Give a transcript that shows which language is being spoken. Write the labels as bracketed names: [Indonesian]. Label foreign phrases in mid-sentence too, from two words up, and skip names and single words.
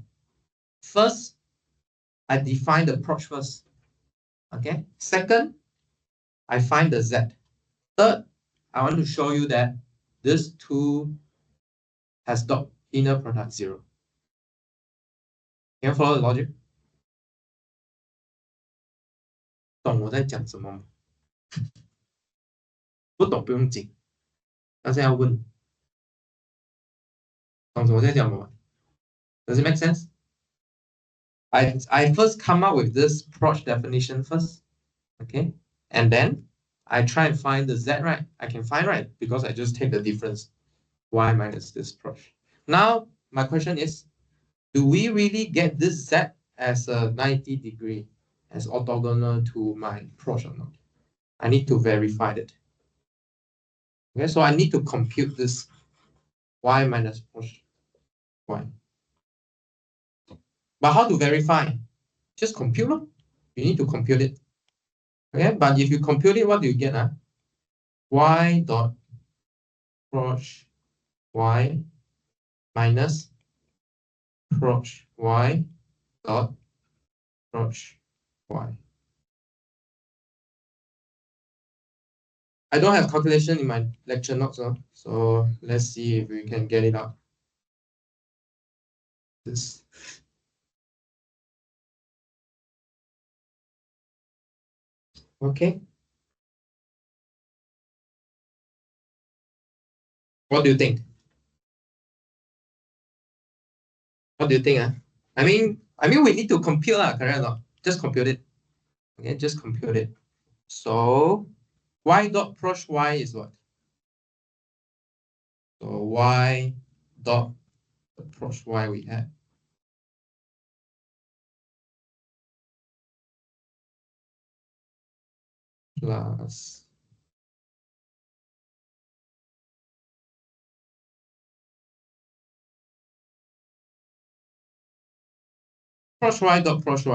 [English] First, I define the proch first. Okay. Second, I find the z. Third, I want to show you that this 2 has dot inner product 0. Can you follow the logic? [Chinese] 懂我在讲什么吗？不懂不用紧，但是要问，懂我在讲什么？ [English] Does it make sense? I first come up with this proch definition first, okay? And then I try and find the z, right? I can find, right? Because I just take the difference, y minus this proch. Now, my question is, do we really get this z as a 90 degree, as orthogonal to my proch or not? I need to verify that. Okay, so I need to compute this y minus proch y. But how to verify? Just compute. You need to compute it. Okay, but if you compute it, what do you get? Y dot proch y minus proch y dot proch y. I don't have calculation in my lecture notes, so let's see if we can get it out. This. Okay. What do you think? What do you think? I mean, we need to compute, correct or not? Just compute it. Okay, just compute it. So y dot proch y is what? So y dot proch y we have. Plus proch y dot proch y.